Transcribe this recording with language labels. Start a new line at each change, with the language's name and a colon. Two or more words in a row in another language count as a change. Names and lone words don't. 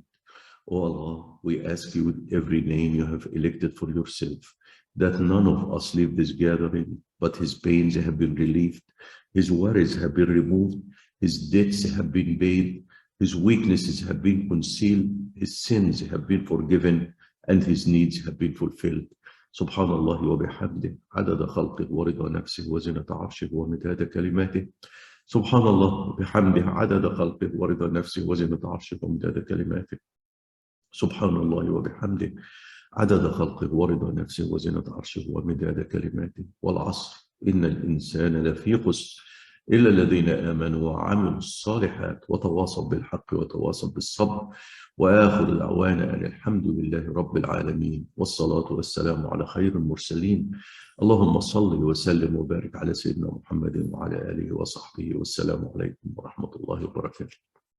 English: O Allah, we ask you with every name you have elected for yourself, that none of us leave this gathering, but his pains have been relieved, his worries have been removed, his debts have been paid, his weaknesses have been concealed, his sins have been forgiven, and his needs have been fulfilled.
Arabic: سبحان الله وبحمده عدد خلقه ورضا نفسه وزنة عرشه ومداد كلماته. سبحان الله وبحمده عدد خلقه ورضا نفسه وزنة عرشه ومداد كلماته. سبحان الله وبحمده عدد خلقه ورضا نفسه وزنة عرشه ومداد كلماته. والعصر إن الإنسان لفي خسر إلا الذين آمنوا وعملوا الصالحات وتواصوا بالحق وتواصوا بالصبر وآخر دعوانا أن الحمد لله رب العالمين والصلاة والسلام على خير المرسلين. اللهم صل وسلم وبارك على سيدنا محمد وعلى آله وصحبه والسلام عليكم ورحمة الله وبركاته.